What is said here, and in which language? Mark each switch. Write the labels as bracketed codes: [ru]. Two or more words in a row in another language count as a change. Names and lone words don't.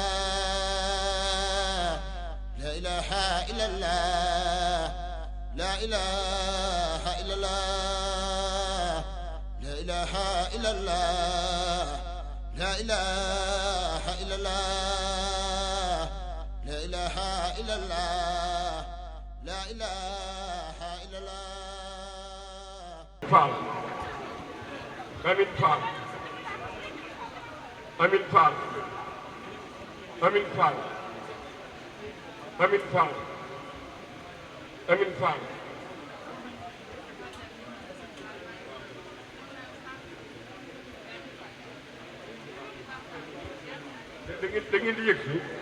[ar] الله لا إله إلا الله لا إله إلا الله لا إله إلا الله لا إله إلا الله لا إله إلا الله لا إله إلا الله [wo] Fall Amin Fall Amin Fall Amin Fall Amin Fall Amin Fall da ngeen di yëg si